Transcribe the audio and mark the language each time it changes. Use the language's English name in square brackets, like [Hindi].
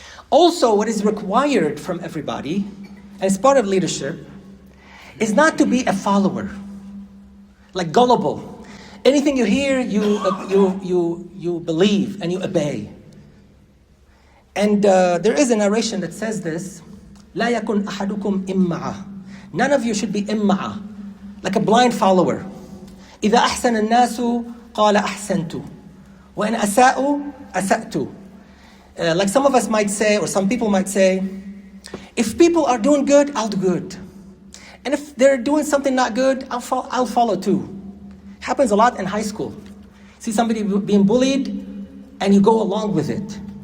[English] Also, what is required from everybody, and it's part of leadership, is not to be a follower, like gullible. Anything you hear, you believe and you obey. And there is a narration that says this: [Arabic] لا يكن أحدكم إمعة. [English] None of you should be إمعة, like a blind follower. [Arabic] إذا أحسن الناس قال أحسنت وإن أساءوا أسأت. [English] Like some of us might say, or some people might say, if people are doing good, I'll do good. And if they're doing something not good, I'll follow too. Happens a lot in high school. See somebody being bullied, and you go along with it.